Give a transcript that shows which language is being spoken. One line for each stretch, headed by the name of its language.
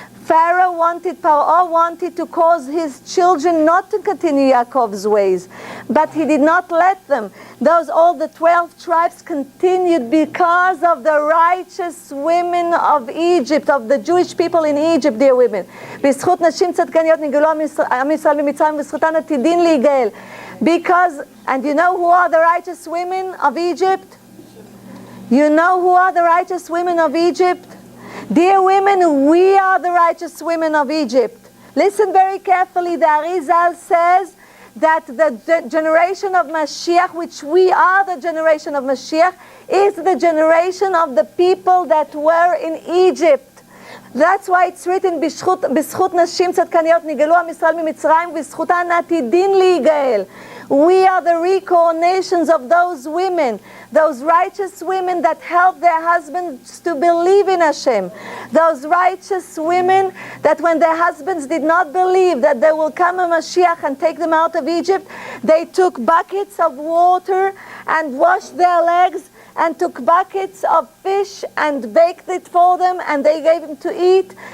English: Paro wanted to cause his children not to continue Yaakov's ways, but he did not let them. All the 12 tribes continued because of the righteous women of Egypt, of the Jewish people in Egypt, dear women.
Hebrew: בזכות נשים צדקניות נגאלו עם ישראל ממצרים וזכותן עתידין להיגאל.
English: Because, and you know who are the righteous women of Egypt? You know who are the righteous women of Egypt? Dear women, we are the righteous women of Egypt. Listen very carefully. The Arizal says that the generation of Mashiach, which we are the generation of Mashiach, is the generation of the people that were in Egypt. That's why it's written,
Hebrew: בזכות נשים צדקניות נגאלו עם ישראל ממצרים וזכותן עתידין להיגאל.
English: We are the reincarnations of those women, those righteous women that helped their husbands to believe in Hashem. Those righteous women that when their husbands did not believe that there will come a Mashiach and take them out of Egypt, they took buckets of water and washed their legs and took buckets of fish and baked it for them and they gave them to eat.